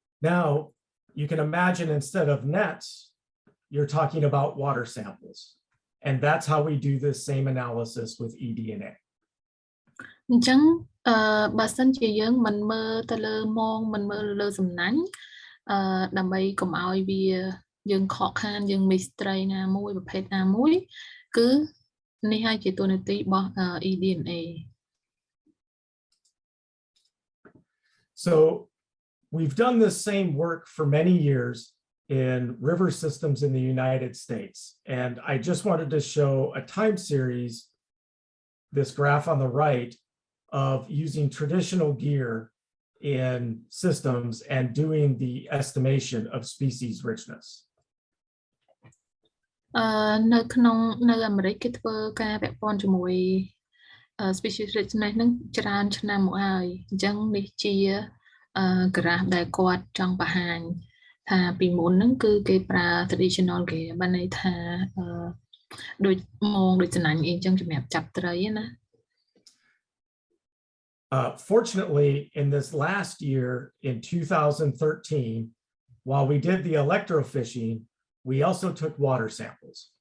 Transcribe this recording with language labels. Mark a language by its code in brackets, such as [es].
[en] Now, you can imagine instead of nets, you're talking about water samples. And that's how we do this same analysis with eDNA. [km] អញ្ចឹងបើសិនជាយើងមិនមើលទៅលើមងមិនមើលលើសំណាញ់ដើម្បីកុំឲ្យវាយើងខកខានយើង miss ត្រីណាមួយប្រភេទណាមួយគឺនេះហើយជាតួនាទីរបស់ eDNA. [en] So we've done this same work for many years in river systems in the United States. And I just wanted to show a time series, this graph on the right, of using traditional gear in systems and doing the estimation of species richness. [km] នៅអាមេរិកគេធ្វើការពាក់ព័ន្ធជាមួយ species richness ហ្នឹងច្រើនឆ្នាំមកហើយអញ្ចឹងនេះជា graph ដែលគាត់ចង់បង្ហាញថាពីមុនហ្នឹងគឺគេប្រើ traditional gear បានន័យថាដូចមងដូចសំណាញ់អីអញ្ចឹងសម្រាប់ចាប់ត្រីណា [en] Fortunately, in this last year, in 2013, while we did the electrofishing, we also took water samples.